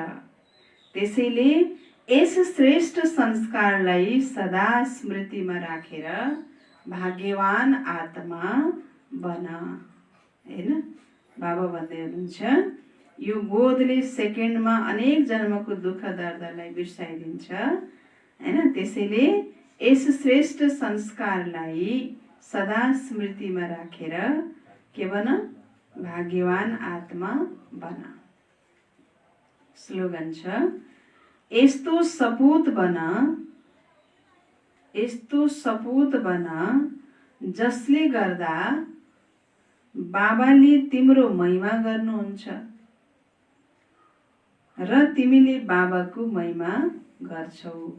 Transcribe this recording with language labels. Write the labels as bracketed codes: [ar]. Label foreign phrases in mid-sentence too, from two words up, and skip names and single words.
[ne] त्यसैले यस श्रेष्ठ संस्कारलाई सदा स्मृतिमा राखेर भाग्यवान आत्मा बन। होइन, बाबा भन्दै हुनुहुन्छ यो बोधले सेकेन्डमा अनेक जन्मको दुःख दर्दलाई बिर्साइदिन्छ। होइन, त्यसैले यस श्रेष्ठ संस्कारलाई सदा स्मृतिमा राखेर के बन? भाग्यवान आत्मा बन। स्लोगन छ, यस्तो सपूत बन, यस्तो सपूत बन जसले गर्दा बाबाले तिम्रो महिमा गर्नुहुन्छ र तिमीले बाबाको महिमा गर्छौ।